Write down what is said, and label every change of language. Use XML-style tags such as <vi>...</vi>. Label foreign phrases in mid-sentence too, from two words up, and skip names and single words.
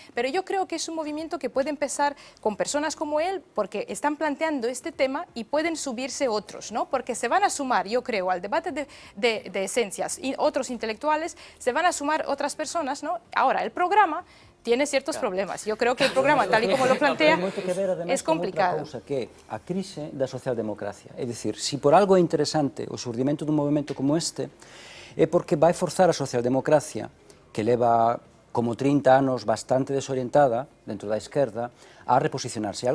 <es>Pero yo creo que es un movimiento que puede empezar con personas como él, porque están planteando este tema y pueden subirse otros, ¿no? Porque se van a sumar, yo creo, al debate de esencias y otros intelectuales, se van a sumar otras personas, ¿no? Ahora, el programa tiene ciertos problemas. Yo creo que el programa, tal y como lo plantea, es complicado.</es> <gl>Outra cousa que é a crise da socialdemocracia. É dicir, se por algo é interesante o xurdimento dun movimento como este, é porque vai forzar a socialdemocracia, que leva como 30 anos bastante desorientada dentro da esquerda, a reposicionarse.</gl>